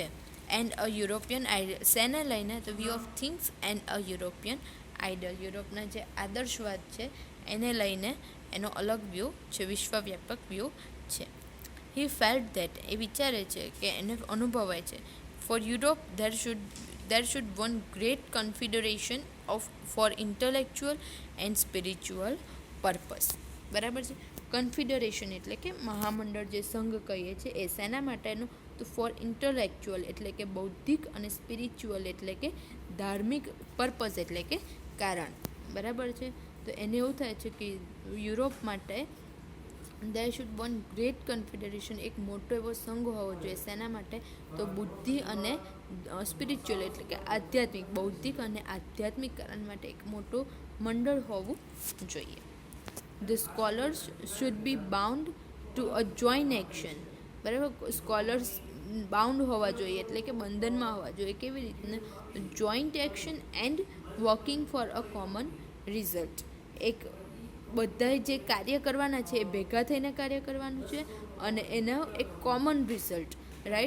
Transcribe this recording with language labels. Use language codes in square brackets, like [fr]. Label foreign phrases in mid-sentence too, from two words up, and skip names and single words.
[en] and a European idle, [gu] શેને લઈને તો [en] view of things and a European idle, [gu] યુરોપના જે આદર્શવાદ છે એને લઈને એનો અલગ વ્યૂ છે, વિશ્વવ્યાપક વ્યૂ છે. [en] he felt that, [gu] એ વિચારે છે કે એને અનુભવાય છે, [en] for Europe there should one great confederation for intellectual and spiritual purpose. [gu] બરાબર છે. કન્ફિડરેશન એટલે કે મહામંડળ, જે સંઘ કહીએ છીએ, એ શેના માટેનું, તો [en] for intellectual [gu] એટલે કે બૌદ્ધિક, અને સ્પિરિચ્યુઅલ એટલે કે ધાર્મિક, પર્પઝ એટલે કે કારણ. બરાબર છે. તો એને એવું થાય છે કે યુરોપ માટે [en] there should one great confederation, [gu] એક મોટો એવો સંઘ હોવો જોઈએ. શેના માટે, તો બુદ્ધિ અને સ્પિરિચ્યુઅલ એટલે કે આધ્યાત્મિક, બૌદ્ધિક અને આધ્યાત્મિક કારણ માટે એક મોટું મંડળ હોવું જોઈએ. [en] The scholars should be bound to a joint action. [gu] બરાબર, [en] scholars bound [gu] હોવા જોઈએ એટલે કે બંધનમાં હોવા જોઈએ. કેવી રીતના, [en] joint action and working for a common result. [gu] એક બધા જે કાર્ય કરવાના છે એ ભેગા થઈને કાર્ય કરવાનું છે, અને એનો એક [en] common result, [gu] રાઈટ.